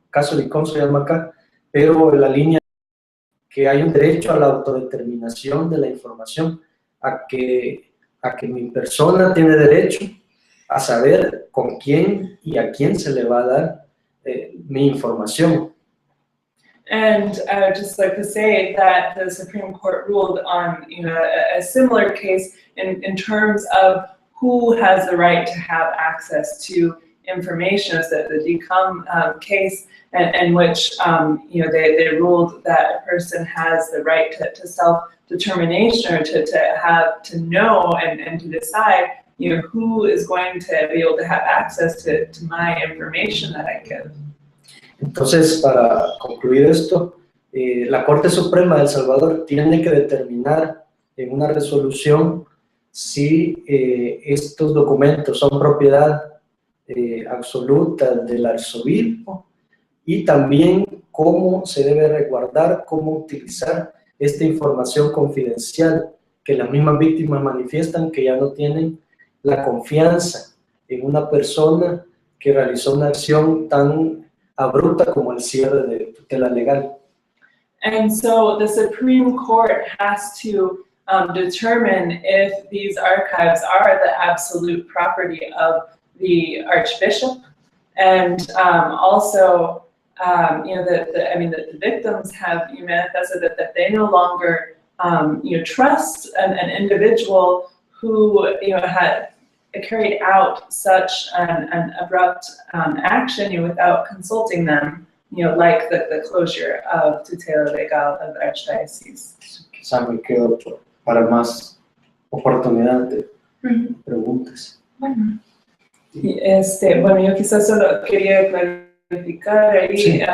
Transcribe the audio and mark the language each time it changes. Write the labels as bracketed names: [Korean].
[Spanish] Caso DICOM se llama acá, pero la línea que hay un derecho a la autodeterminación de la información, a que mi persona tiene derecho a saber con quién y a quién se le va a dar mi información. [English] And I would just like to say that the Supreme Court ruled on a similar case in terms of who has the right to have access to information. It's the DCOM case, in which they ruled that a person has the right to self-determination, or to know and to decide who is going to be able to have access to my information that I give. [Spanish] Entonces, para concluir esto, la Corte Suprema de El Salvador tiene que determinar en una resolución si estos documentos son propiedad absoluta del arzobispo, y también cómo se debe resguardar, cómo utilizar esta información confidencial, que las mismas víctimas manifiestan que ya no tienen la confianza en una persona que realizó una acción tan abrupta como el cierre de tutela legal. [English] And so the Supreme Court has to determine if these archives are the absolute property of the Archbishop, and also the victims have manifested that they no longer trust an individual who had carried out such an abrupt action without consulting them, like the closure of Tutela Legal of the Archdiocese. [Spanish] Quizá me quedo para más oportunidad de preguntas. Bueno, yo quizás solo quería clarificar ahí, sí.